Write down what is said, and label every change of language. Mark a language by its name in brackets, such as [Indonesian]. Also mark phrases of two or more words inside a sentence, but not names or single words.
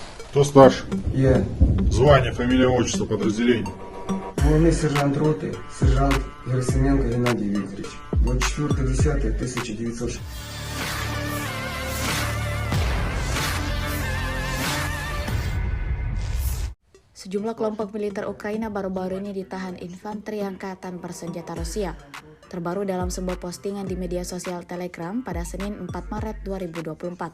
[Russian] Кто старше? Я. Звание, фамилия, отчество, подразделение. Главный сержант роты, сержант Герасименко Геннадий Викторович. 24.10.1960. [Indonesian] Sejumlah kelompok militer Ukraina baru-baru ini ditahan infanteri angkatan bersenjata Rusia. Terbaru dalam sebuah postingan di media sosial Telegram pada Senin 4 Maret 2024.